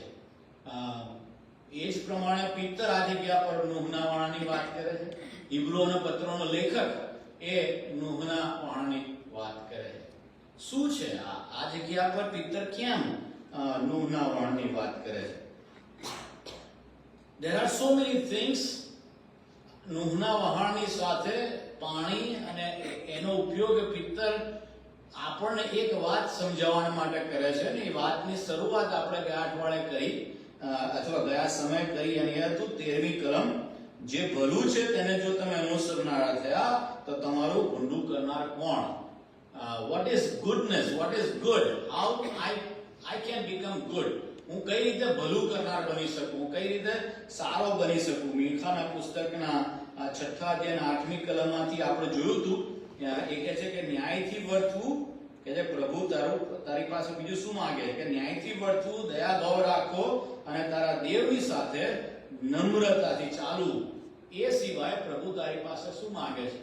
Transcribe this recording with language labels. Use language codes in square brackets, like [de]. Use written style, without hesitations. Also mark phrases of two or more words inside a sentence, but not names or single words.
[gu] એ જ પ્રમાણે પિત્તર આ જગ્યા પર નૂહના વહાણની વાત કરે છે. હિબ્રુઓના પત્રોનો લેખક એ નૂહના વહાણની વાત કરે છે. શું છે આ જગ્યા પર પિત્તર કેમ નૂહના વહાણની વાત કરે છે? [en] There are so many things. [gu] નૂહના વહાણની સાથે પાણી અને એનો ઉપયોગ પિત્તર આપણને એક વાત સમજાવવા માટે કરે છે. ને એ વાતની શરૂઆત આપણે ગયા અઠવાડિયે કરી અથવા ગયા સમય કરી, અને એ હતું 13મી કલમ. જે ભલું છે તેને જો તમે અનુસરનારા થયા તો તમારું ભૂંડું કરનાર કોણ? [en] What is goodness? What is good? How I can become good? [gu] હું કઈ રીતે ભલું કરનાર બની શકું? હું કઈ રીતે સારો બની શકું? મીખાના પુસ્તકના 6ઠા અધ્યાયના 8મી કલમમાંથી આપણે જોયું હતું. એ કહે છે કે ન્યાયથી વર્તવું, કે જે પ્રભુ તારી પાસે બીજું શું માંગે? કે ન્યાયથી વર્તવું, દયા ભાવ રાખો અને તારા દેવની સાથે નમ્રતાથી ચાલવું, એ સિવાય પ્રભુ તારી પાસે શું માંગે છે?